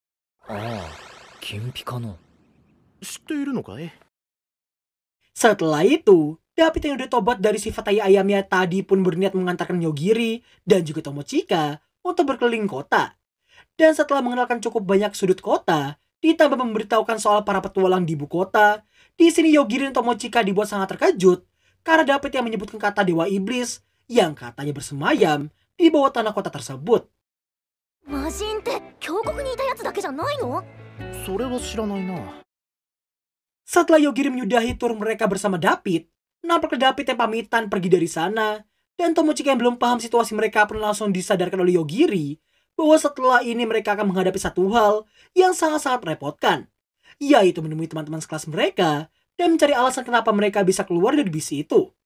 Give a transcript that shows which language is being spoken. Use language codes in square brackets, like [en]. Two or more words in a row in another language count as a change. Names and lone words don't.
[id] Setelah itu, David yang udah tobat dari sifat tai ayamnya tadi pun berniat mengantarkan Yogiri dan juga Tomochika untuk berkeliling kota. Dan setelah mengenalkan cukup banyak sudut kota, ditambah memberitahukan soal para petualang di ibu kota, di sini Yogiri dan Tomochika dibuat sangat terkejut karena David yang menyebutkan kata Dewa Iblis yang katanya bersemayam di bawah tanah kota tersebut. [ja] 魔人って峡谷にいたやつだけじゃないの？それは知らないな。 [id] Setelah Yogiri menyudahi tur mereka bersama David, nampaknya David yang pamitan pergi dari sana, dan Tomochika yang belum paham situasi mereka pun langsung disadarkan oleh Yogiri bahwa setelah ini mereka akan menghadapi satu hal yang sangat-sangat merepotkan, yaitu menemui teman-teman sekelas mereka dan mencari alasan kenapa mereka bisa keluar dari bis itu.